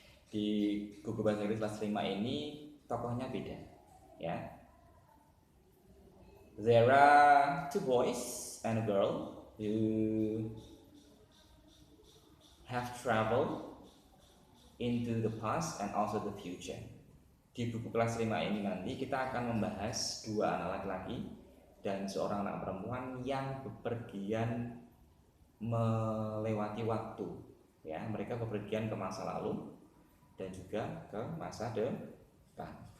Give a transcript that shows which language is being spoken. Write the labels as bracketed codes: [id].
[id] Di buku bahasa Inggris kelas 5 ini tokohnya beda ya. [en] There are 2 boys and a girl who have traveled into the past and also the future. [id] Di buku kelas 5 ini nanti kita akan membahas 2 anak laki-laki dan seorang anak perempuan yang bepergian melewati waktu. Ya, mereka bepergian ke masa lalu dan juga ke masa depan.